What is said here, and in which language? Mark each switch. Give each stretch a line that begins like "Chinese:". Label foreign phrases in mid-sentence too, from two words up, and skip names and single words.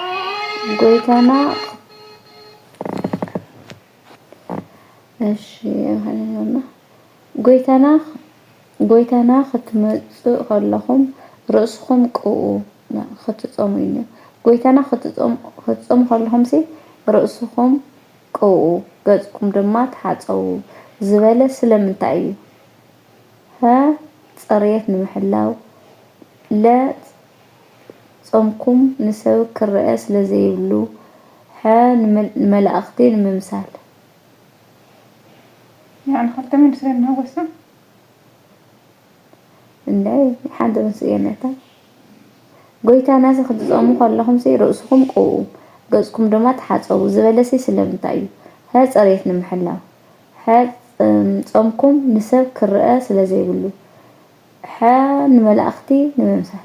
Tigrinya: ጎይታና ክትመጽእ ከለኹም ርእስኹም ቅኡ ክትጾሙ እዩ። ጎይታና ክትጾሙ ከለኹም ርእስኹም ቅኡ ገጽኩም ድማ ተሓጸቡ ዝበለ ስለምንታይ እዩ? ሀ ጽሬት ንምሕላው፣ ለ ጾምኩም ንሰብ ክርአ ስለዘይብሉ፣ ሐ ንመላእኽቲ ንምምሳል። يعني خلت من سنة وسام እንዳይ ሓንቲ መስየነታ ጎይታና ክትጾሙ ከለኹም ርእስኩም ቅኡ ገጽኩም ድማ ተሓጸቡ ዝበለ ስለምንታይ እዩ? ሀ ጽሬት ንምሕላው፣ ሐ ጾምኩም ንሰብ ክርአ ስለዘይብሉ፣ ሐ ንመላእኽቲ ንምምሳል።